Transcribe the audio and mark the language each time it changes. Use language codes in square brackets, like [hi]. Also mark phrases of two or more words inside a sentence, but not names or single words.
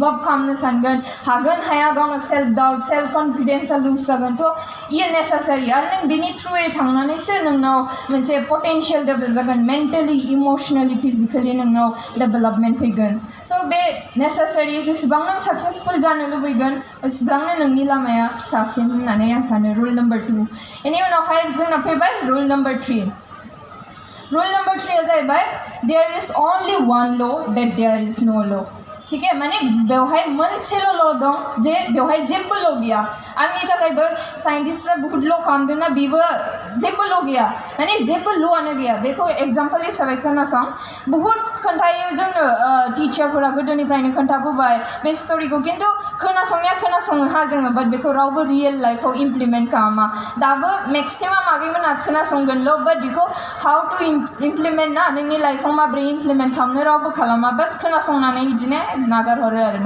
[brx] आप खालामनो सानगोन हागोन हाया गावनो [en] self doubt self confidence lose [brx] जागोन स' इयो नेसेसारि आरो नों बेनि थ्रुयै थांनानैसो नोंनाव मोनसे [en] potential develop [brx] जागोन [en] mentally emotionally physically [brx] नोंनाव डेभेलपमेन्ट फैगोन स' बे नेसेसारि जेसेबां नों साक्सेसफुल जानो लुबैगोन एसेबांनो नोंनि लामाया फिसासिन होननानै आं सानो [en] rule number 2 [brx] बेनि उनावहाय जोंना फैबाय [en] rule number 3 rule number 3 [brx] जाहैबाय [en] there is only one law that there is no law [hi] ठीक है [brx] माने बेवहाय मोनसेल' ल दं जे बेवहाय जेबो ल गैया आंनि थाखायबो साइन्टिस्टफ्रा बहुत ल खालामदोंना बेबो जेबो ल गैया माने जेबो ल'आनो गैया बेखौ एग्जाम्पल हिसाबै खोनासं बहुत खोन्थायो जोंनो टिचारफोरा गोदोनिफ्रायनो खोन्थाबोबाय बे स्ट'रिखौ खिन्थु खोनासंनाया खोनासङो हा जोङो बाट बेखौ रावबो [en] real life implement [brx] खालामा दाबो मेक्सिमाम आगैमोना खोनासंगोनल' बाट बेखौ [en] how to implement [brx] ना नोंनि लाइफआव माबोरै इमप्लिमेन्ट खालामनो रावबो खालामा बास खोनासंनानै बिदिनो नागारहरो आरोना